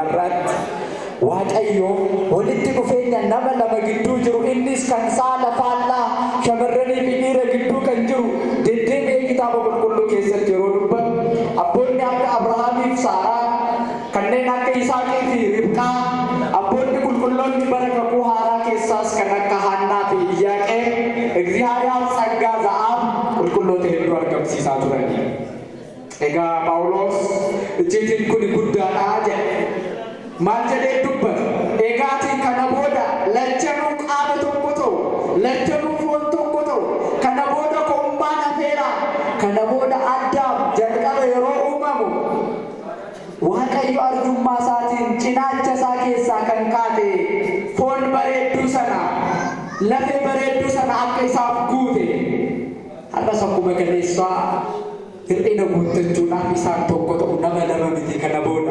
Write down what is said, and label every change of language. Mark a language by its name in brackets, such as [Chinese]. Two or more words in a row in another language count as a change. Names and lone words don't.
[Oromo] irraatti Waaqayyo walitti dhufeenya nama lama gidduu jiru, innis kan saala faallaa shamarranii fi dhiira gidduu kan jiru deddeebi'ee kitaaba qulqulluu keessatti yeroo dubbatu abboonni akka Abrahaamiif Saaraa, kanneen akka Yisaaqii fi Ribqaa, abboonni qulqulloonni bara kakuu haaraa keessaas kan akka Haannaa fi Iyyaaqeem እግዚአብሔር ጸጋ ዘአብ qulqulloota hedduu argamsiisaa turani. Egaa Phaawulos icciitiin kun guddaadha jedhe. Maal jedhee dubbata? Egaatiin kana booda lachanuu qaama tokko ta'u, lachanuu foon tokko ta'u, kana booda kombaan hafeera, kana booda Addaam jalqaba yeroo uumamu Waaqayyo arjummaa isaatiin cinaacha isaa keessaa kan kaate foon bareedduu sana, lafee bareedduu sana akka isaaf guute har'as akkuma galeessaa hir'ina guuttachuudhaan isaan tokko ta'u nama lama miti kana booda.